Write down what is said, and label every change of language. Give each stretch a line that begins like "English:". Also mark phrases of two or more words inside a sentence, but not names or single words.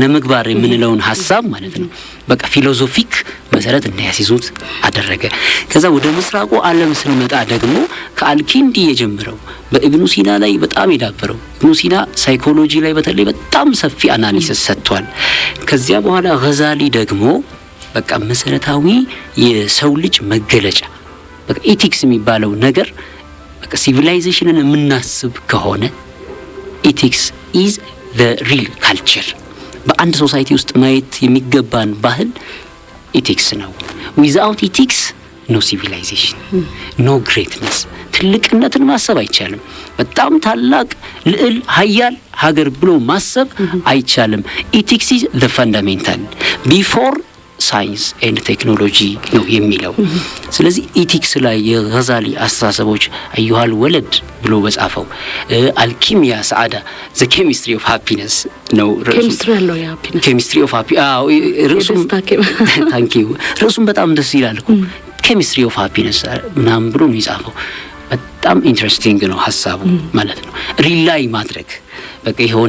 Amharic: ምግባር የምንለውን ሐሳብ ማለት ነው በቃ ፊሎሶፊክ መሰረት እንዲያስይዙት አደረገ። ከዛ ወደ ምስራቁ ዓለም ስንመጣ ደግሞ ከአልኪንዲ የጀመረው በኢብኑ ሲና ላይ በጣም የዳበረው ኢብኑ ሲና ሳይኮሎጂ ላይ በተለይ በጣም ሰፊ አናሊሲስ ሰጥቷል። ከዚያ በኋላ ገዛሊ ደግሞ በቃ መሰረታዊ የሰው ልጅ መገለጫ በቃ ኢቲክስ የሚባለው ነገር በቃ ሲቪላይዜሽንን የምናስብ ከሆነ
English: ethics is the real culture
Amharic: በአንድ ሶሳይቲ ውስጥ ማየት የሚገባን ባህል ኢቲክስ ነው።
English: without ethics no civilization no greatness
Amharic: ትልቅነትን ማሰብ አይቻልም። በጣም ታላቅ ልዕል ሀያል ሀገር ብሎ ማሰብ አይቻልም።
English: ethics is the fundamental before science and technology
Amharic: ነው የሚለው። ስለዚህ ኢቲክስ ላይ የጋዛሊ አስተሳሰቦች አዩሃል ወለድ ብሎ በጻፈው አልኪሚያ ሰዓዳ
English: the chemistry of happiness
Amharic: ነው
English: chemistry of happy
Amharic: ርዕሱም በጣም ደስ ይላል እኮ
English: chemistry of happiness
Amharic: ምናምን ብሎ ነው የጻፈው። በጣም ኢንትረስቲንግ ነው ሀሳቡ ማለት ነው። ሪላይ ማድረግ በቃ የሆነ